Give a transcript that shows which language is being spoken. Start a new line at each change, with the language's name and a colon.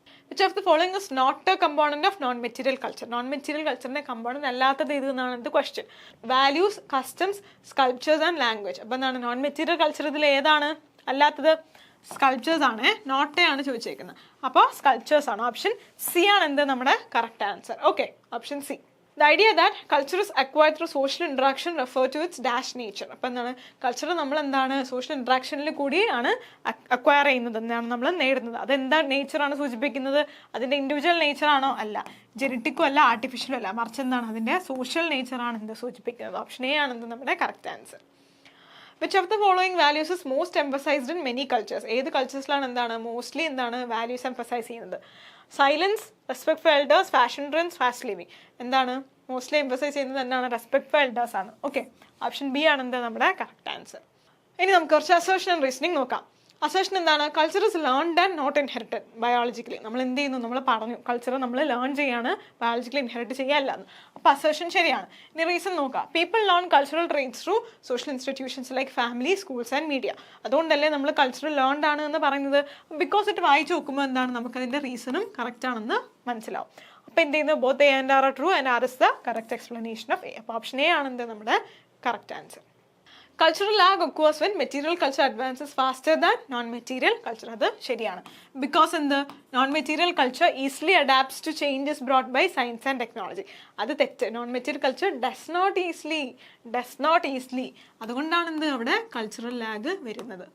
English: which of the following is not a component of
Malayalam: non material culture? Non material കൾച്ചറിന്റെ component അല്ലാത്തത് ഇത് എന്നാണ് question.
English: Values, customs, sculptures and language.
Malayalam: അപ്പം എന്താണ് non material culture ഇതിൽ ഏതാണ് അല്ലാത്തത്? സ്കൾപ്ചേഴ്സ് ആണ്, നോട്ടേ ആണ് ചോദിച്ചേക്കുന്നത്. അപ്പോൾ സ്കൾപ്ചേഴ്സ് ആണ്. ഓപ്ഷൻ സി ആണ് എന്ത് നമ്മുടെ correct answer. Okay, option C.
English: The idea that culture is acquired through social interaction refer to its dash nature.
Malayalam: അപ്പം എന്താണ് കൾച്ചർ നമ്മൾ എന്താണ് സോഷ്യൽ ഇൻട്രാക്ഷനിൽ കൂടിയാണ് അക്വയർ ചെയ്യുന്നത്, എന്താണ് നമ്മൾ നേടുന്നത്. അതെന്താ നേച്ചറാണ് സൂചിപ്പിക്കുന്നത്? അതിൻ്റെ ഇൻഡിവിജ്വൽ നേച്ചറാണോ? അല്ല. ജെനറ്റിക്കും അല്ല, ആർട്ടിഫിഷ്യലും അല്ല, മറിച്ച് എന്താണ് അതിൻ്റെ സോഷ്യൽ നേച്ചറാണ് എന്ത് സൂചിപ്പിക്കുന്നത്. ഓപ്ഷൻ എ ആണ് എന്ത് നമ്മുടെ correct answer.
English: Which of the following values is most emphasized in many cultures?
Malayalam: ഏത് കൾച്ചേഴ്സിലാണ് എന്താണ് മോസ്റ്റ്ലി എന്താണ് വാല്യൂസ് എംഫസൈസ് ചെയ്യുന്നത്?
English: Silence, respect for elders, fashion trends, fast living.
Malayalam: എന്താണ് മോസ്റ്റ്ലി എംഫസൈസ് ചെയ്യുന്നത്? എന്താണ് റെസ്പെക്ട് ഫോർ എൽഡേഴ്സ് ആണ്. ഓക്കെ, ഓപ്ഷൻ ബി ആണ് എന്താ നമ്മുടെ കറക്റ്റ് ആൻസർ. ഇനി നമുക്ക് കുറച്ച് അസേർഷൻ ആൻഡ് റീസണിങ് നോക്കാം. അസേർഷൻ എന്താണ്?
English: Culture is learned and not inherited biologically.
Malayalam: നമ്മൾ എന്ത് ചെയ്യുന്നു? നമ്മൾ പറഞ്ഞു കൾച്ചർ നമ്മൾ ലേൺ ചെയ്യാണ്, ബയോളജിക്കലി ഇൻഹെറിറ്റ് ചെയ്യാല്ല എന്ന്. അപ്പോൾ അസേർഷൻ ശരിയാണ്. ഇനി റീസൺ നോക്കാം.
English: People learn cultural traits through social institutions like family, schools and media.
Malayalam: അതുകൊണ്ടല്ലേ നമ്മൾ കൾച്ചറൽ ലേൺഡ് ആണ് എന്ന് പറയുന്നത്. ബിക്കോസ് ഇറ്റ് വായിച്ച് നോക്കുമ്പോൾ എന്താണ് നമുക്കതിൻ്റെ റീസണും കറക്റ്റ് ആണെന്ന് മനസ്സിലാവും. അപ്പോൾ എന്ത് ചെയ്യുന്നു?
English: Both A and R are true and R is the correct explanation of A.
Malayalam: അപ്പോൾ ഓപ്ഷൻ എ ആണ് എന്ത് നമ്മുടെ correct answer.
English: Cultural lag occurs when material culture advances faster than non-material culture.
Malayalam: അത് ശരിയാണ്. ബിക്കോസ് എന്ത്?
English: non-material culture easily adapts to changes brought by science and technology.
Malayalam: അത് തെറ്റ്.
English: non-material culture does not easily.
Malayalam: അതുകൊണ്ടാണ് എന്ത് അവിടെ കൾച്ചറൽ ലാഗ് വരുന്നത്.